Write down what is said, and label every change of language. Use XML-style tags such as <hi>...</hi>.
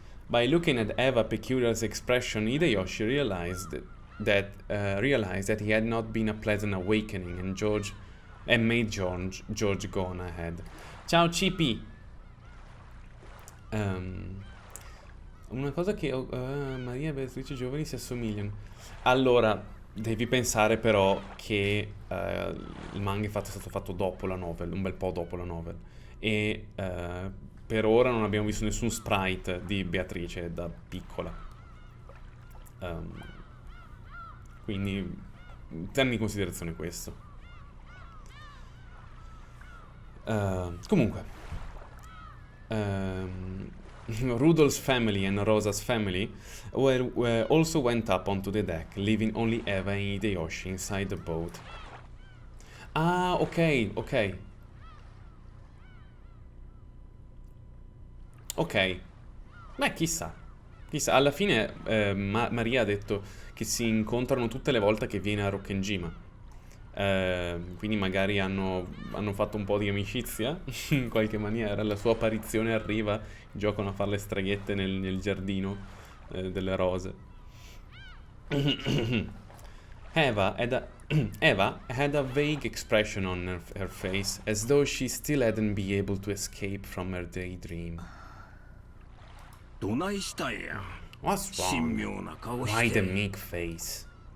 <en>By looking at Eva Peculiar's expression, Hideyoshi realized that he had not been a pleasant awakening, and made George go on ahead.</en> <it>Ciao, Cipi. Una cosa che Maria e Beatrice giovani si assomigliano. Allora, devi pensare però che il manga è stato fatto dopo la novel, un bel po' dopo la novel. E per ora non abbiamo visto nessun sprite di Beatrice da piccola. Quindi tenni in considerazione questo.</it> <en>Comunque, Rudolph's family and Rosa's family were also went up onto the deck, leaving only Eva and Hideyoshi inside the boat.</en> <it>Ah, ok. Beh, chissà, alla fine Maria ha detto che si incontrano tutte le volte che viene a Rokkenjima. Quindi magari hanno fatto un po' di amicizia in qualche maniera. La sua apparizione arriva, giocano a fare le streghette nel giardino delle rose.</it> <en>Eva had a vague expression on her face, as though she still hadn't been able to escape from her daydream. What's wrong? Why the meek face?</en>